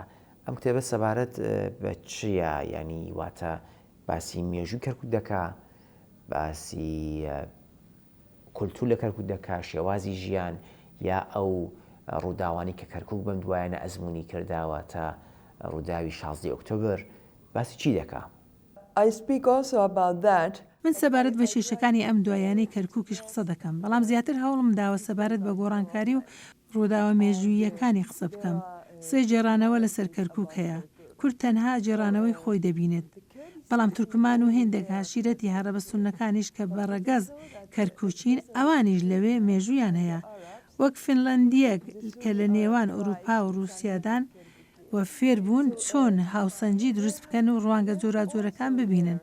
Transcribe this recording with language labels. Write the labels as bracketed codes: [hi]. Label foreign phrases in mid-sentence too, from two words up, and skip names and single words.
[ckb] ئەم کتێبە سەبارەت بە چییە؟ ینی واتە باسی مێژووی کەرکووک دەکا، باسی کولتور لە کەرکووک دەکا، شێوازی ژیان، یا ئەو ڕووداوانی کە کەرکووک بەم دوایانە ئەزمموی کرداوە تا ڕووداوی 16 ئۆکتۆبر باسی چی دەکا؟ [en] I speak also about that. [ckb] من سەبارەت بە کێشەکانی ئەم دوایانەی کەرکووکیش قسە دەکەم، بەڵام زیاتر هەوڵم داوە سەبارەت بە گۆڕانکاری و ڕووداوە مێژوویەکانی قسە بکەم. سێ جێرانەوە لەسەر کەرکووک هەیە. کورد تەنها جێرانەوەی خۆی دەبینێت، بەڵام تورکمان و هێندێک هاشیرەتی هەرەبەستونەکانیش کە بەڕەگەز کەرکووچین ئەوانیش لەوێ مێژوویان هەیە، وەک فینلاندیەک کە لە نێوان ئەوروپا و رووسیادان وە فێر بوون چۆن هاوسەنجی دروست بکەن و ڕوانگە جۆراجۆرەکان ببینن.